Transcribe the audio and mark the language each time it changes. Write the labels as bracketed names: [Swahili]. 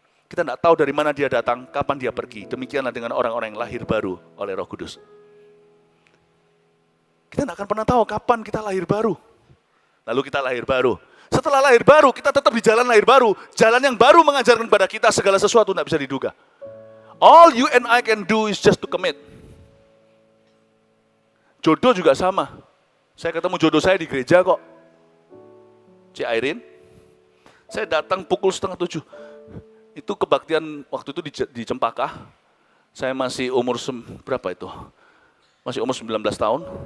[Indonesian] Kita nggak tahu dari mana dia datang, kapan dia pergi. Demikianlah dengan orang-orang yang lahir baru oleh Roh Kudus. Kita tidak akan pernah tahu kapan kita lahir baru. Lalu kita lahir baru. Setelah lahir baru, kita tetap di jalan lahir baru. Jalan yang baru mengajarkan kepada kita segala sesuatu tidak bisa diduga. [English] All you and I can do is just to commit. [Indonesian] Jodoh juga sama. Saya ketemu jodoh saya di gereja kok. Cik Airin. Saya datang pukul 6:30. Itu kebaktian waktu itu di Cempaka. Saya masih umur berapa itu? Masih umur 19 tahun.